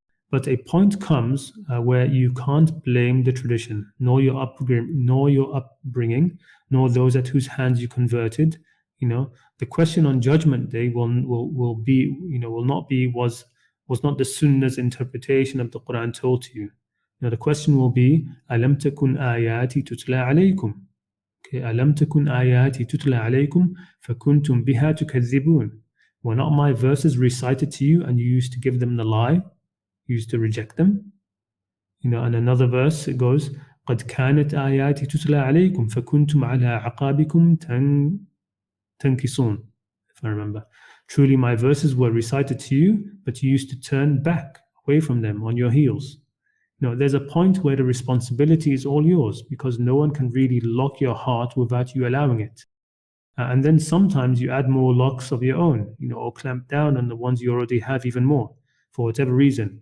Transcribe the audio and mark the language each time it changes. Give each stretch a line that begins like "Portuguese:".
English: But a point comes where you can't blame the tradition, nor your upbringing, nor those at whose hands you converted. The question on Judgment Day will not be was not the Sunnah's interpretation of the Qur'an told to you. The question will be,
Arabic: أَلَمْ تَكُنْ آيَاتِي تُتْلَى عَلَيْكُمْ. أَلَمْ تَكُنْ آيَاتِي تُتْلَى عَلَيْكُمْ فَكُنْتُمْ بِهَا تُكَذِّبُونَ.
English: Were not my verses recited to you and you used to give them the lie? You used to reject them? And another verse, it goes,
Arabic: قَدْ كَانَتْ آيَاتِي تُتْلَى عَلَيْكُمْ فَكُنْتُمْ عَلَىٰ عَقَابِكُمْ تَنْكِصُونَ.
English: If I remember. Truly my verses were recited to you, but you used to turn back away from them on your heels. There's a point where the responsibility is all yours, because no one can really lock your heart without you allowing it. And then sometimes you add more locks of your own, or clamp down on the ones you already have even more, for whatever reason.